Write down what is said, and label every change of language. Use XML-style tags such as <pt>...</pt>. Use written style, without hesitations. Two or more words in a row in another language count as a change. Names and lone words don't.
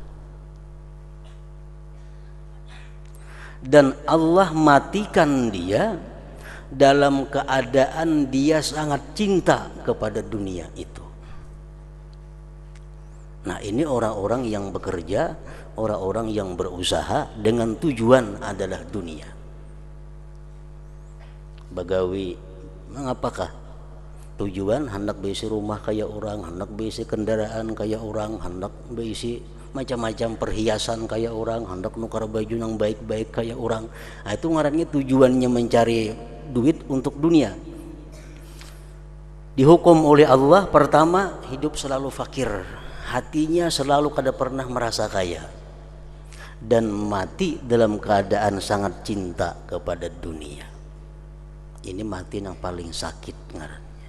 <id>Dan Allah matikan dia dalam keadaan dia sangat cinta kepada dunia itu. Nah, ini orang-orang yang bekerja, orang-orang yang berusaha dengan tujuan adalah dunia.</id> <bjn>Bagawi, mengapakah? Tujuan hendak besi rumah kayak orang, hendak besi kendaraan kayak orang, hendak besi macam-macam perhiasan kayak orang, hendak nukar baju yang baik-baik kayak orang.</bjn> <id>Nah, itu ngarannya tujuannya mencari duit untuk dunia. Dihukum oleh Allah, pertama hidup selalu fakir, hatinya selalu kada pernah merasa kaya, dan mati dalam keadaan sangat cinta kepada dunia. Ini mati yang paling sakit ngarannya.</id>